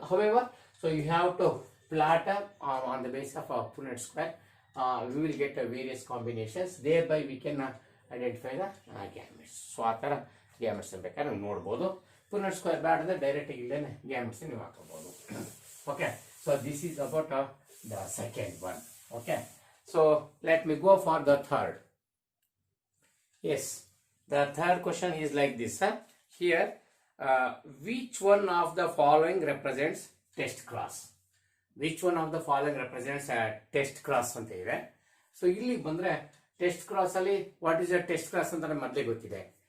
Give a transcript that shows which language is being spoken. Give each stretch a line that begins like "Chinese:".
English: However, so you have to plot on the base of Punnett square. We will get various combinations, thereby we can identify the gametes.
Kannada: So ಆ ಥರ gametes ಬೇಕಾದ್ರೆ ನೀವು ನೋಡ್ಬೋದು. Punnett square ಬೇಡ ಅಂದ್ರೆ direct ಇಲ್ಲೇನೆ gametes ನೀವು ಹಾಕೋಬಹುದು.
English: Okay, so this is about the second one. Okay, so let me go for the third. Yes, the third question is like this. Here, which one of the following represents test class? Which one of the following represents a test class
Kannada: ಅಂತ ಇದೆ. So ಇಲ್ಲಿ ಬಂದ್ರೆ test cross ಅಲ್ಲಿ
English: what is a test cross
Kannada: ಅಂತ ನಮಗೆ ಮೊದಲೇ ಗೊತ್ತಿದೆ.